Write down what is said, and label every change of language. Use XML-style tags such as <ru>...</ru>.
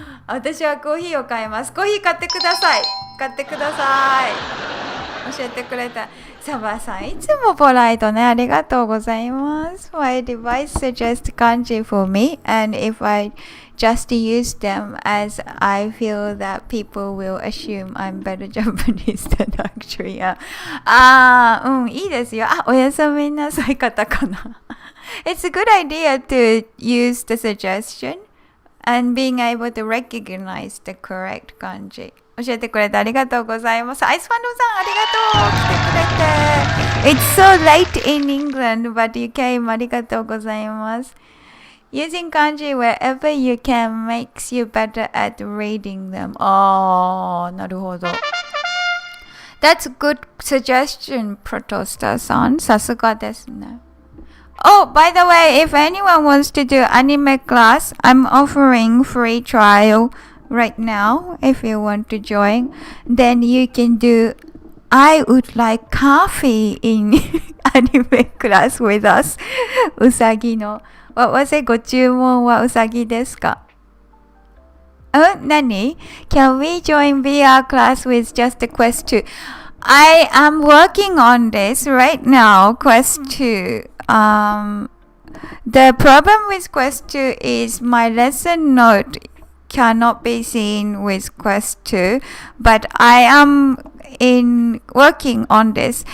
<ja>私はコーヒーを買います。コーヒー買ってください。買ってください。教えてくれた。サバさん、いつもポライトね。ありがとうございます。</ja> <en>My device suggests kanji for me, and if I just use them as I feel that people will assume I'm better Japanese than actually am.</en> <ja>いいですよ。おやすみなさい方かな。</ja> <en>It's a good idea to use the suggestion and being able to recognize the correct kanji.</en> <ja>教えてくれてありがとうございます。アイスファンドさんありがとう来てくれて。</ja> <en>It's so late in England, but you came</en> <ja>ありがとうございます。</ja> <en>Using kanji wherever you can makes you better at reading them.</en> <ja>なるほど。</ja> <en>That's a good suggestion, Protostar-san.</en> <ja>さすがですね。</ja> <en>Oh, by the way, if anyone wants to do anime class, I'm offering free trial right now. If you want to join, then you can do I would like coffee in anime class with us.</en> <ja>うさぎの。</ja> <en>What was it?</en> <ja>ご注文はうさぎですか？何？</ja> <en>Can we join VR class with just the Quest 2? I am working on this right now, Quest 2. The problem with Quest 2 is my lesson note cannot be seen with Quest 2, but I am working on this.</en>